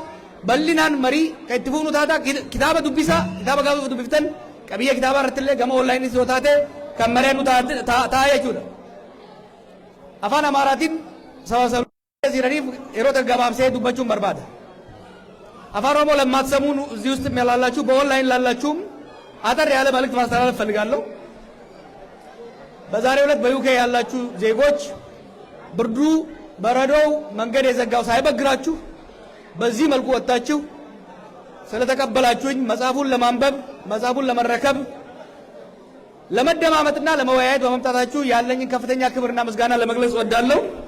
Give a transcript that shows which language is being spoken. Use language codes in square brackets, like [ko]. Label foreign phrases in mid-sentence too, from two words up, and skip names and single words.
[om] Bal'inaan marii ka itti fuunu taata kitaaba dubbisa kitaaba gaafa dubbiftan qabiyyee kitaaba irrattillee gama onlaayinis yoo taate kan mareennu ta'a jechuudha. Afaan Amaaraatiin sabaa jiraniif yeroo gabaabsee dubbachuun barbaada. Afaan Oromoo lammaatsamuun [am] እዚህ ውስጥ ያላላችሁ በኦንላይን ላላችሁም አጠር ያለ መልእክት ማስተላለፍ ፈልጋለሁ። በዛሬው ዕለት በዩኬ ያላችሁ ዜጎች ብርዱ በረዶው መንገድ የዘጋው ሳይበግራችሁ በዚህ መልኩ ወጣችሁ ስለተቀበላችሁኝ መጽሐፉን ለማንበብ መጽሐፉን ለመረከብ ለመደማመጥና ለመወያየት በመምጣታችሁ ያለኝን ከፍተኛ ክብርና ምስጋና ለመግለጽ እወዳለሁ።